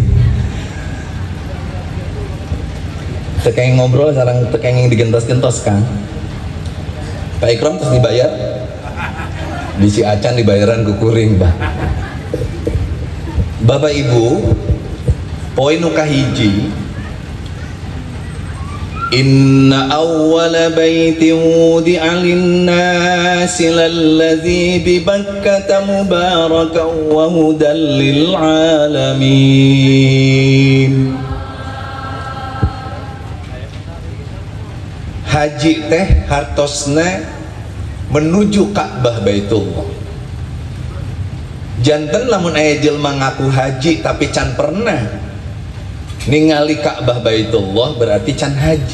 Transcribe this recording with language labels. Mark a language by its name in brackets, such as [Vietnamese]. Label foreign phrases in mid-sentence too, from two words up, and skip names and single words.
[Sundanese] Tekeng ngobrol sareng tekeng digentos-gentos Kang. Pak Ikram terus dibayar? Bisi acan dibayaran ku kuring Bah. Bapak Ibu, poin nu kahiji, [Arabic] إن أول بيت وضع للناس للذي ببكة مباركا وهدى للعالمين. [Sundanese] Haji teh hartosna menuju Ka'bah Baitullah. Janten lamun aya jelema ngaku haji tapi can pernah ningali Ka'bah Baitullah berarti can haji.